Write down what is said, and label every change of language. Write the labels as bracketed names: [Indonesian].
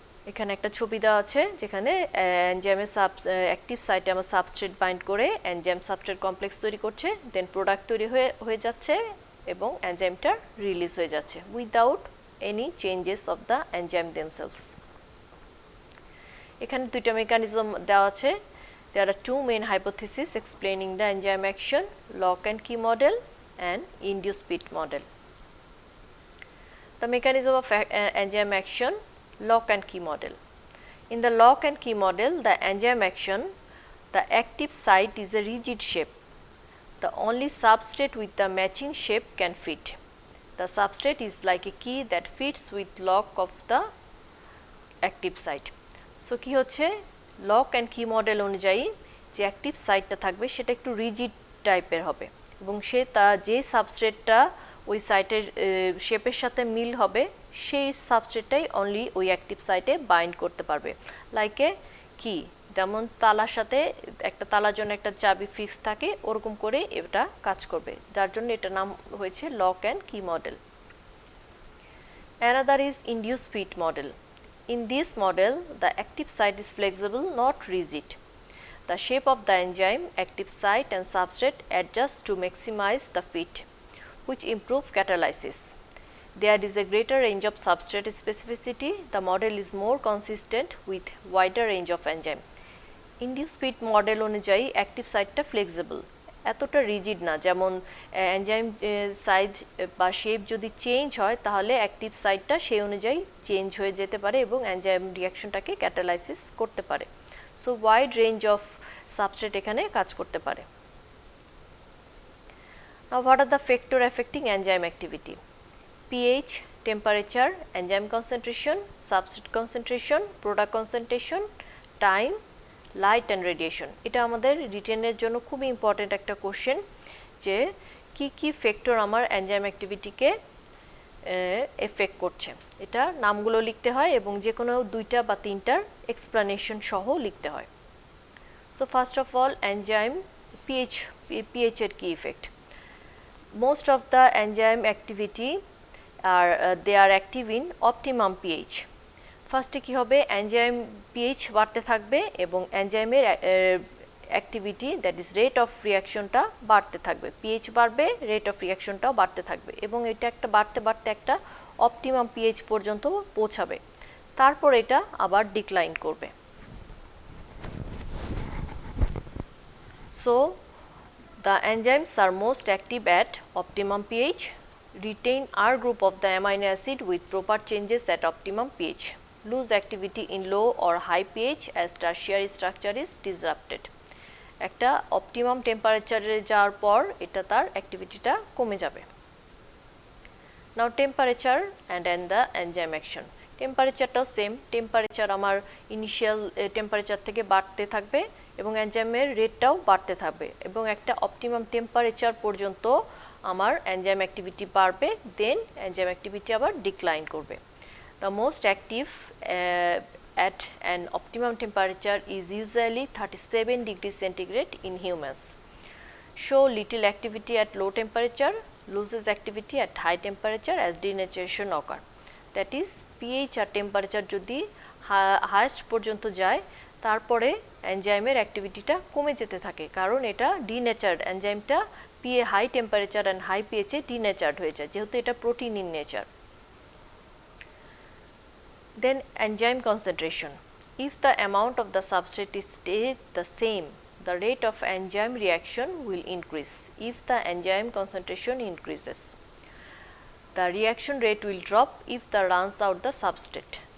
[Bangla] এখানে একটা ছবি দেওয়া আছে যেখানে এনজাইমের অ্যাক্টিভ সাইটে আমার সাবস্ট্রেট বাইন্ড করে এনজাইম সাবস্ট্রেট কমপ্লেক্স তৈরি করছে, দেন প্রোডাক্ট তৈরি হয়ে যাচ্ছে এবং এনজাইমটা রিলিজ হয়ে যাচ্ছে [English] Without any changes of the enzyme themselves. [Bangla] এখানে দুইটা মেকানিজম দেওয়া আছে। [English] There are two main hypotheses explaining the enzyme action: lock and key model and induced fit model. The mechanism of enzyme action, lock and key model. In the lock and key model, the enzyme action, the active site is a rigid shape. The only substrate with the matching shape can fit. The substrate is like a key that fits with lock of the active site. [Bangla] So কি হচ্ছে lock and কি model অনুযায়ী যে active সাইটটা থাকবে সেটা একটু rigid টাইপের হবে এবং সে যে সাবস্ট্রেটটা ওই সাইটের শেপের সাথে মিল হবে সেই সাবস্ট্রেটটাই অনলি ওই অ্যাক্টিভ সাইটে বাইন্ড করতে পারবে। লাইক এ কি, যেমন তালার সাথে একটা তালার জন্য একটা চাবি ফিক্স থাকে ওরকম করে এটা কাজ করবে, যার জন্য এটার নাম হয়েছে লক অ্যান্ড কি model. [English] Another is induced fit model. In this model, the active site is flexible, not rigid. The shape of the enzyme, active site and substrate adjust to maximize the fit. which improve catalysis. There is a greater range of substrate specificity. The model is more consistent with wider range of enzyme. [Bangla] Induced fit model অনুযায়ী active সাইটটা flexible, এতটা rigid না, যেমন enzyme size বা shape যদি change হয় তাহলে active সাইটটা সেই অনুযায়ী চেঞ্জ হয়ে যেতে পারে এবং এনজাইম রিঅ্যাকশনটাকে ক্যাটালাইসিস করতে পারে। [English] so wide range of substrate [Bangla] এখানে কাজ করতে পারে। [English] Now what are the factor affecting enzyme activity? pH, temperature, enzyme concentration, substrate concentration, product concentration, time, light and radiation. [Bangla] এটা আমাদের রিটেনের জন্য খুব ইম্পর্টেন্ট একটা কোশ্চেন যে কি ফ্যাক্টর আমার এনজাইম অ্যাক্টিভিটিকে এফেক্ট করছে। এটা নামগুলো লিখতে হয় এবং যে কোনো দুইটা বা তিনটার এক্সপ্লানেশন সহ লিখতে হয়। [English] so first of all [Bangla] enzyme pH এর কি effect. [English] Most of the enzyme activity they are active in optimum pH. [Bangla] ফার্স্টে কি হবে, এনজাইম pH বাড়তে থাকবে এবং এনজাইমের activity [English] that is rate of রিঅ্যাকশনটা [Bangla] বাড়তে থাকবে। pH বাড়বে, রেট অফ রিঅ্যাকশনটাও বাড়তে থাকবে এবং এটা একটা বাড়তে একটা অপটিমাম pH পর্যন্ত পৌঁছাবে, তারপর এটা আবার ডিক্লাইন করবে। [English] So the enzymes are most active at optimum pH. Retain R group of the amino acid with proper changes at optimum pH. Lose activity in low or high pH as tertiary structure is disrupted. [Bangla] একটা optimum temperature যাওয়ার পর এটা তার অ্যাক্টিভিটিটা কমে যাবে। [English] Now temperature and the enzyme action. [Bangla] টেম্পারেচারটাও same, temperature আমার initial temperature থেকে বাড়তে থাকবে এবং এনজাইমের রেটটাও বাড়তে থাকবে এবং একটা অপটিমাম টেম্পারেচার পর্যন্ত আমার এনজাইম অ্যাক্টিভিটি বাড়বে, দেন এনজাইম অ্যাক্টিভিটি আবার ডিক্লাইন করবে। [English] The most active at an optimum temperature is usually 37 degrees centigrade in humans. Show little activity at low temperature, loses activity at high temperature as denaturation occur. [Bangla] That is pH আর temperature যদি highest পর্যন্ত যায় তারপরে এনজাইমের অ্যাক্টিভিটিটা কমে যেতে থাকে, কারণ এটা denatured, এনজাইমটা high temperature and high পিএইচে denatured হয়ে যায় যেহেতু এটা [English] Protein in nature. Then enzyme concentration. If the amount of the substrate is stays the same, the rate of enzyme reaction will increase. If the enzyme concentration increases, the reaction rate will drop if the runs out the substrate.